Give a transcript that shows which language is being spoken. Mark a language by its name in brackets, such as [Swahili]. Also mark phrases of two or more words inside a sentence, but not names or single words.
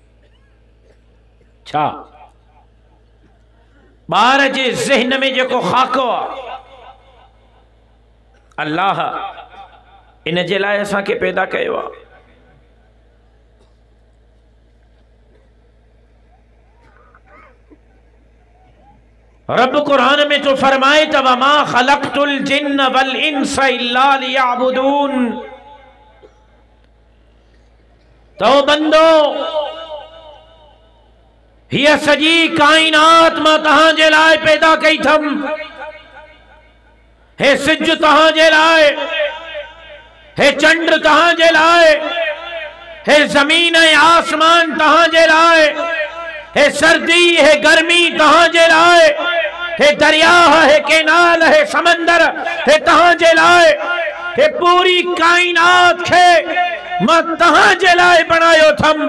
[Sindhi] छा ॿार जे ज़हन में जेको ख़ाको आहे, अल्लाह इन जे लाइ असांखे पैदा कयो आहे। रब कुरान में तो फरमाए त [Arabic] وما خلقت الجن والإنس إلا ليعبدون. [Sindhi] तो बंदो हीअ सॼी काइनात मां तव्हांजे लाइ पैदा कई थम। हे सिज तव्हांजे लाइ, हे चंड तव्हांजे लाइ, हे ज़मीन ऐं आसमान तव्हांजे लाइ, हे सर्दी हे गर्मी तव्हांजे लाइ, हे दरिया हे केनाल हे समंदर हे तव्हांजे लाइ, हे पूरी काइनात खे मां तव्हांजे लाइ बणायो थम।